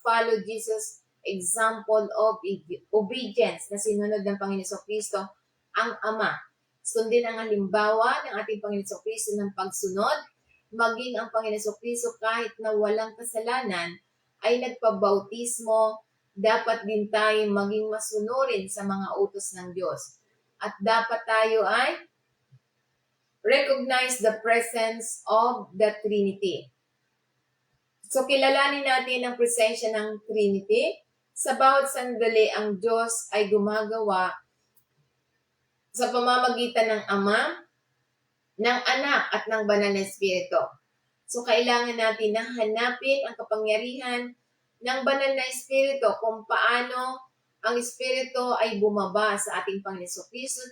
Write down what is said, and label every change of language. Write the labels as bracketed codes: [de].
[en] Follow Jesus' example of obedience [tl] na sinunod ng Panginoon Kristo ang Ama. Sundin ang halimbawa ng ating Panginoon Kristo ng pagsunod, maging ang Panginoon Kristo kahit na walang kasalanan ay nagpabautismo, dapat din tayo maging masunurin sa mga utos ng Diyos. At dapat tayo ay [en] recognize the presence of the Trinity. [tl] So, kilalanin natin ang presensya ng Trinity. Sa bawat sandali, ang Diyos ay gumagawa sa pamamagitan ng Ama, ng Anak, at ng Banal na Espiritu. So, kailangan natin na hanapin ang kapangyarihan ng Banal na Espiritu kung paano ang Espiritu ay bumaba sa ating Panginoon Kristo.